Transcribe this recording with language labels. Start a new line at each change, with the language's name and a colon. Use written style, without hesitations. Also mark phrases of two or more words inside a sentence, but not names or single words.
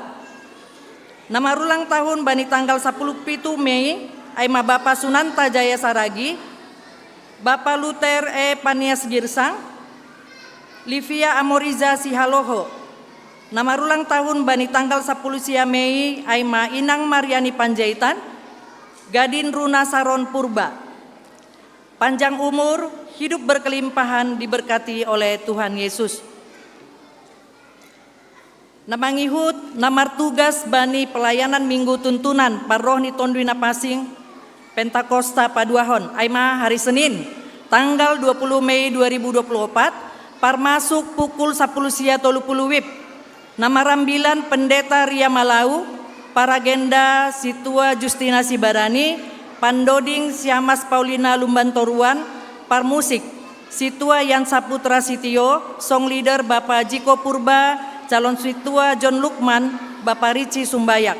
Batak Simalungun: Nama
Indonesian: ulang tahun
Batak Simalungun: bani tanggal 17 Mei, Aima Bapak Sunanta Jaya Saragi, Bapak Luther Panias Girsang, Livia Amoriza Sihaloho. Nama
Indonesian: ulang tahun
Batak Simalungun: bani tanggal 10 sia Mei, Aima Inang Mariani Panjaitan, Gadin Runa Saron Purba.
Indonesian: Panjang umur, hidup berkelimpahan, diberkati oleh Tuhan Yesus.
Batak Simalungun: Nama ngihut, nama tugas bani pelayanan minggu tuntunan Parrohni Tonduina Pasing, Pentakosta Paduahon, Aima
Indonesian: hari Senin, tanggal 20 Mei 2024,
Batak Simalungun: parmasuk pukul 10 sia 30 wib. Nama rambilan Pendeta Ria Malau, Paragenda Situa Justina Sibarani, Pandoding Siamas Paulina Lumbantoruan, Parmusik Situa Yan Saputra Sitio,
English: Song Leader
Batak Simalungun: Bapak Jiko Purba, Calon Situa John Lukman, Bapak Rici Sumbayak.